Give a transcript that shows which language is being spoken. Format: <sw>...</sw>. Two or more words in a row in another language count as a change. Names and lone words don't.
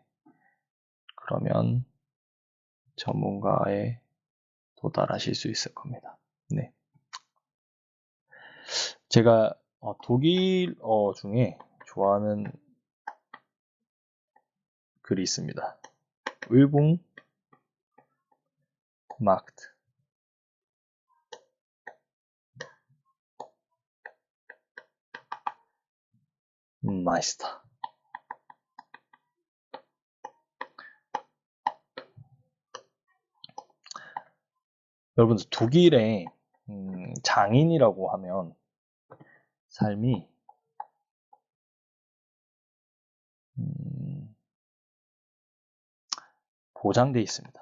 <ko>그러면 전문가에 도달하실 수 있을 겁니다. 네. 제가 독일어 중에 좋아하는 글이 있습니다.</ko> <de>Übung macht Meister.</de> <ko>여러분들 독일의 장인이라고 하면 삶이 보장돼 있습니다.</ko>